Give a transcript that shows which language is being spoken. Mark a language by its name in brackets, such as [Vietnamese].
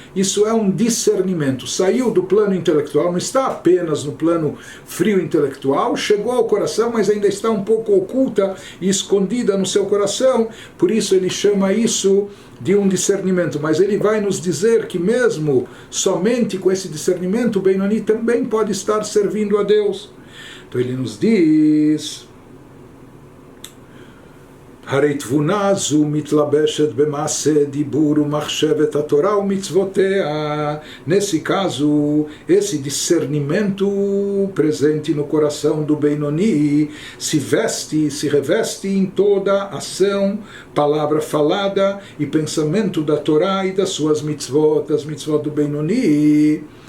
[Portuguese] Isso é um discernimento, saiu do plano intelectual, não está apenas no plano frio intelectual, chegou ao coração, mas ainda está um pouco oculta e escondida no seu coração, por isso ele chama isso de um discernimento, mas ele vai nos dizer que mesmo somente com esse discernimento, o Benoni também pode estar servindo a Deus. Então ele nos diz: [Hebrew] הרי תבונה זו מתלבשת במעשה דיבור ומחשבת התורה ומצוותיה. [Portuguese] Nesse caso, esse discernimento presente no coração do Benoni se reveste em toda ação, palavra falada e pensamento da Torá e das suas mitzvot, das mitzvot do Benoni.